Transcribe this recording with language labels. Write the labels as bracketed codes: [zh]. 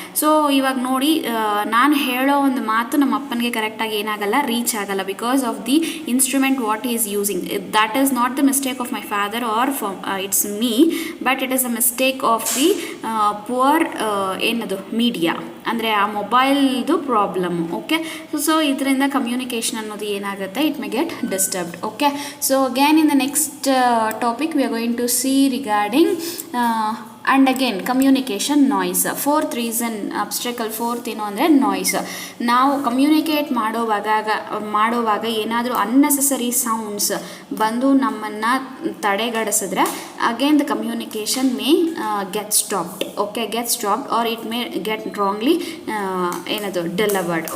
[kn] So ಇವಾಗ ನೋಡಿ, ನಾನು ಹೇಳೋ ಒಂದು ಮಾತು ನಮ್ಮ ಅಪ್ಪನಿಗೆ ಕರೆಕ್ಟಾಗಿ ಏನಾಗಲ್ಲ, ರೀಚ್ ಆಗಲ್ಲ, [en] Because of the instrument what is using. That is not the mistake of my father or it's me, but it is a mistake of the poor [kn] ಏನದು [en] media, [kn] ಅಂದರೆ ಆ ಮೊಬೈಲ್ದು ಪ್ರಾಬ್ಲಮ್. ಓಕೆ, ಸೊ ಇದರಿಂದ communication ಅನ್ನೋದು ಏನಾಗುತ್ತೆ, [en] It may get disturbed. Okay, so again in the next topic we are going to see regarding and again communication noise. Fourth reason obstacle, fourth [kn] ಏನು ಅಂದರೆ [en] Noise. [kn] ನಾವು communicate ಮಾಡೋವಾಗ ಏನಾದರೂ unnecessary sounds ಬಂದು ನಮ್ಮನ್ನು ತಡೆಗಡಿಸಿದ್ರೆ [en] Again the communication may get stopped. Okay, get stopped or it may get wrongly [kn] ಏನದು [en] Delivered.